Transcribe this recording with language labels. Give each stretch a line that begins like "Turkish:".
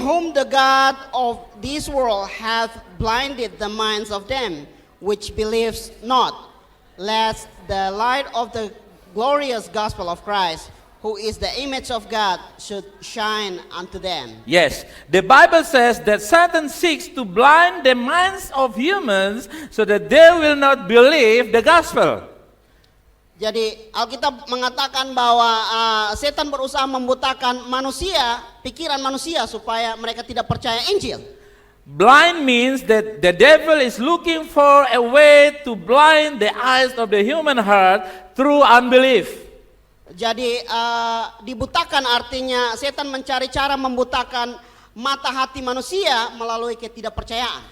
English: whom the God of this world hath blinded the minds of them which believes not, lest the light of the glorious gospel of Christ, who is the image of God, should shine unto them. Yes, the Bible says that Satan seeks to blind the minds of humans so that they will not believe the gospel.
Indonesian: Jadi Alkitab mengatakan bahwa setan berusaha membutakan manusia, pikiran manusia supaya mereka tidak percaya Injil.
English: Blind means that the devil is looking for a way to blind the eyes of the human heart through unbelief.
Indonesian: Jadi dibutakan artinya setan mencari cara membutakan mata hati manusia melalui ketidakpercayaan.